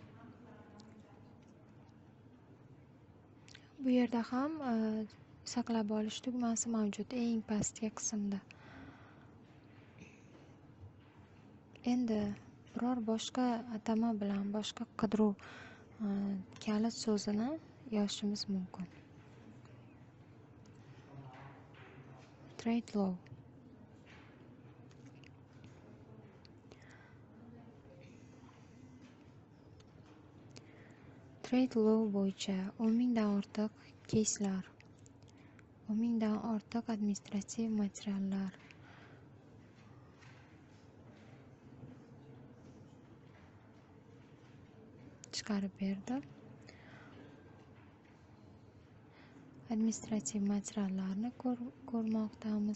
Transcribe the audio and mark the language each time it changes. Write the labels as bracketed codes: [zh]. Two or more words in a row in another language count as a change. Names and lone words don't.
[uz] Bu yerda ham saqlab olish tugmasi mavjud eng pastki qismda. Endi biror boshqa atama bilan boshqa qidiruv kalit so'zini yozishimiz mumkin. [en] Trade law. Trade law [uz] bo'yicha 10,000 dan ortiq keyslar, 10,000 dan ortiq administrativ materiallar chiqarib berdi. Administrativ materiallarni ko'rmoqdamiz.